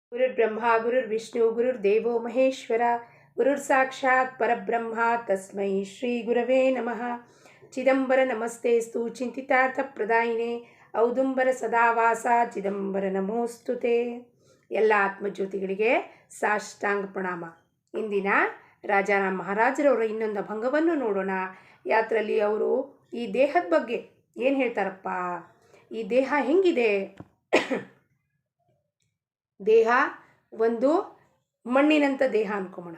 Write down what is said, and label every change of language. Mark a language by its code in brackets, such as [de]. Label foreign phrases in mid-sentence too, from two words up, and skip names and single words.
[sa] ಗುರುರ್ಬ್ರಹ್ಮ ಗುರುರ್ವಿಷ್ಣು ಗುರುರ್ದೇವೋ ಮಹೇಶ್ವರ ಗುರುರ್ ಸಾಕ್ಷಾತ್ ಪರಬ್ರಹ್ಮ ತಸ್ಮೈ ಶ್ರೀ ಗುರವೇ ನಮಃ. ಚಿದಂಬರ ನಮಸ್ತೆಸ್ತು ಚಿಂತಿತಾರ್ಥ ಪ್ರದಾಯಿನೇ ಔದುಂಬರ ಸದಾವಾಸ ಚಿದಂಬರ ನಮೋಸ್ತುತೆ. [kn] ಎಲ್ಲ ಆತ್ಮಜ್ಯೋತಿಗಳಿಗೆ ಸಾಷ್ಟಾಂಗ ಪ್ರಣಾಮ. ಇಂದಿನ ರಾಜಾರಾಮ್ ಮಹಾರಾಜರವರ ಇನ್ನೊಂದು ಭಂಗವನ್ನು ನೋಡೋಣ. ಯಾತ್ರಲ್ಲಿ ಅವರು ಈ ದೇಹದ ಬಗ್ಗೆ ಏನು ಹೇಳ್ತಾರಪ್ಪ, ಈ ದೇಹ ಹೆಂಗಿದೆ. ದೇಹ ಒಂದು ಮಣ್ಣಿನಂಥ ದೇಹ ಅನ್ಕೊಂಬೋಣ.